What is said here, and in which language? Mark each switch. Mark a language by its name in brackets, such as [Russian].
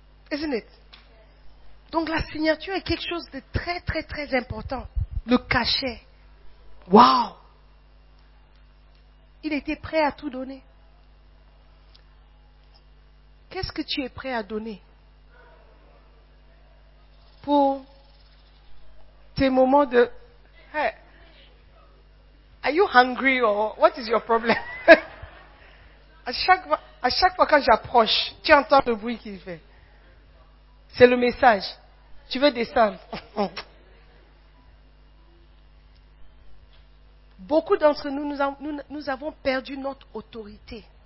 [English] Isn't it? [French] Donc la signature est quelque chose de très très très important. Le cachet. Wow! Il était prêt à tout donner. Qu'est-ce que tu es prêt à donner pour tes moments de... [English] Hey, are you hungry or what is your problem? [French] À chaque fois quand j'approche, tu entends le bruit qu'il fait. C'est le message. Tu veux descendre. Beaucoup d'entre nous, nous avons perdu notre autorité.